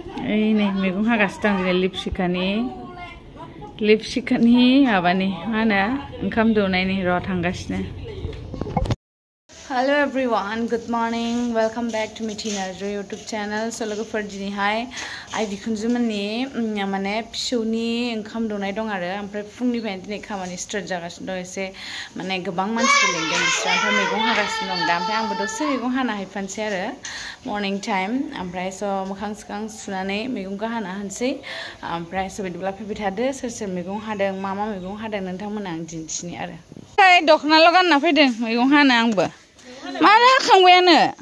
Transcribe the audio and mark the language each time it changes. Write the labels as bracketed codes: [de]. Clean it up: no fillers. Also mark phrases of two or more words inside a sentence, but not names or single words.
[brx] Ini मैगं हागासिनो दं दिनै लिपसिकानि माबानि मा होनो ओंखाम दौनायनि र' थांगासिनो. [en] Hello everyone, good morning. Welcome back to Mithi Narzary YouTube channel. [brx] So लोगोफोर दिनैहाय आइ बिखुनजोमोननि माने फिसौनि ओंखाम दौनाय दं आरो ओमफ्राय फुंनिफ्रायनो दिनै खामानि स्टार्ट जागासिनो दं एसे माने गोबां मानसिफोर लिंदों बिस्रा ओमफ्राय मैगं हागासिनो दं दा ओमफ्राय आंबो दसे मैगं हाना हैफानोसै आरो [en] morning time [brx] ओमफ्राय स' मोखां सोखां सुनानै मैगंखौ हाना होनोसै ओमफ्राय स' बिदिब्ला फैबाय थादो सोर सोर मैगं हादों मा मैगं हादों नोंथांमोना आं दिन्थिनि आरो दख'नाल' गानना फैदों मैगं हानो आंबो मानो हाखांबायानो